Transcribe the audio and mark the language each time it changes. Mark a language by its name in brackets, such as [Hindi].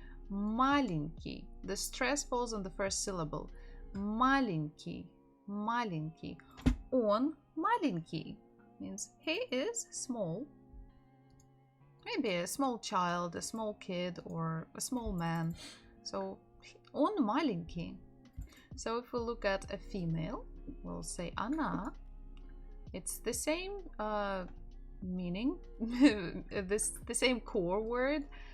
[Russian] Маленький. [English] The stress falls on the first syllable. [Russian] Маленький. Маленький. Он маленький [English] means he is small. Maybe a small child, a small kid, or a small man. [Russian] So он маленький. [English] So if we look at a female, we'll say она. It's the same meaning, the same core word.